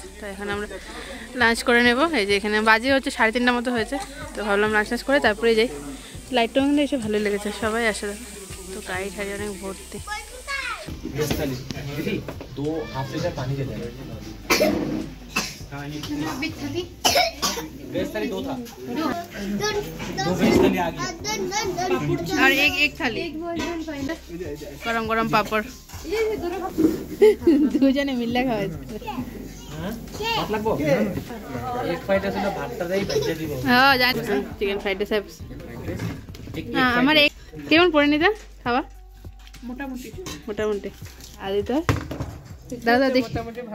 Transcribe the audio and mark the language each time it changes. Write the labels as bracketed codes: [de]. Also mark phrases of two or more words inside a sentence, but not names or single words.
[bn] তো এখন আমরা লাঞ্চ করে নেব। এই যে এখানে বাজে হচ্ছে 3:30টার মতো হয়েছে, তো ভাবলাম লাঞ্চ টাঞ্চ করে তারপরে যাই। লাইটটা কিন্তু এসে ভালোই লেগেছে, সবাই আসে। তো গাড়ি ঠাড়ি অনেক ভর্তি। [hi] और एक थाली गरम गरम पापड़ [bn] দুজনে মিলে খাওয়া। হ্যাঁ জানি, চিকেন ফ্রাইড রাইস। আমার কেমন পড়ে নিতা খাওয়া? মোটামুটি মোটামুটি। আর এটা দাদা দেখি মোটামুটি ভালো।